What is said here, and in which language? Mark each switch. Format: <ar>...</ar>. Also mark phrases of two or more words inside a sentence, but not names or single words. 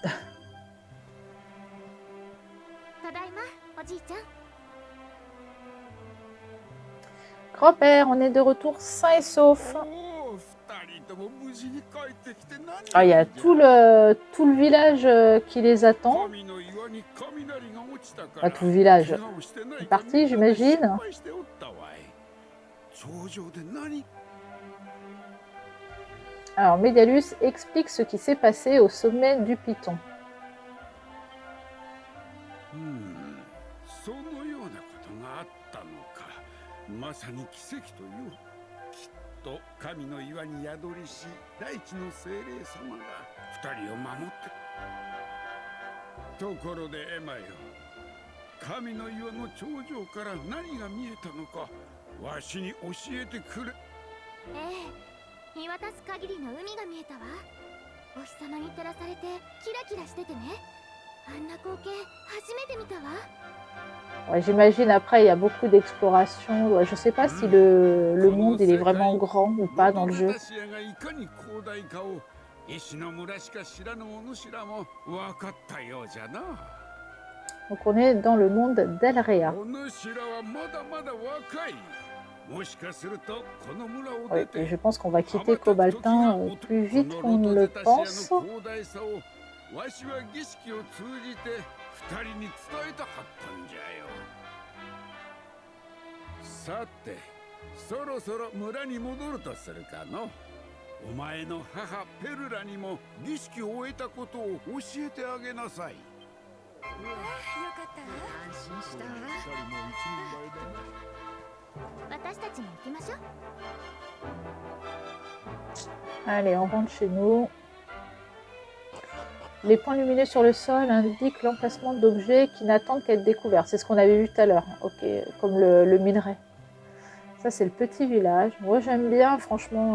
<ja>ただいま、おじいちゃん。</ja> <fr>Grand-père, on est de retour sain et sauf.</fr> <ja>おお、二人とも無事に帰ってきて何よりじゃ。</ja> <fr>Ah, il y a tout le village qui les attend.</fr> <ja>神の岩に雷が落ちたか</ja> <fr>Pas</fr> <ja>ら</ja> <fr>tout le village</fr> <ja>怪我をしてない</ja> <fr>est</fr> <ja>か</ja> <fr>parti,</fr> <ja>みんなで</ja> <fr>j'imagine.</fr> <ja>心配しておったわい。頂上で何？</ja> <fr>Alors, Médalus explique ce qui s'est passé au sommet du Piton.</fr> <ja>そのようなことがあったのか。まさに奇跡という。きっと神の岩に宿りし大地の精霊様が二人を守って。ところでエマよ、神の岩の頂上から何が見えたのか、わしに教えてくれ。ええ、見渡す限りの海が見えたわ。お日様に照らされてキラキラしててね。あんな光景初めて見たわ。</ja> <fr>Ouais, j'imagine après, il y a beaucoup d'exploration. Ouais, je sais pas si le monde il est vraiment grand ou pas dans le jeu. Donc on est dans le monde d'Elrea. Ouais, et je pense qu'on va quitter Cobaltin plus vite qu'on ne le pense.</fr> <ja>わしは儀式を通じて二人に伝えたかったんじゃよ。さて、そろそろ村に戻るとするかの。お前の母ペルラにも儀式を終えたことを教えてあげなさい。よかったわ。安心したわ。私たちも行きましょう。</ja> <fr>Allez, on rentre chez nous. Les points lumineux sur le sol indiquent l'emplacement d'objets qui n'attendent qu'à être découverts. C'est ce qu'on avait vu tout à l'heure. Ok, comme le minerai. Ça, c'est le petit village. Moi, j'aime bien, franchement.</fr>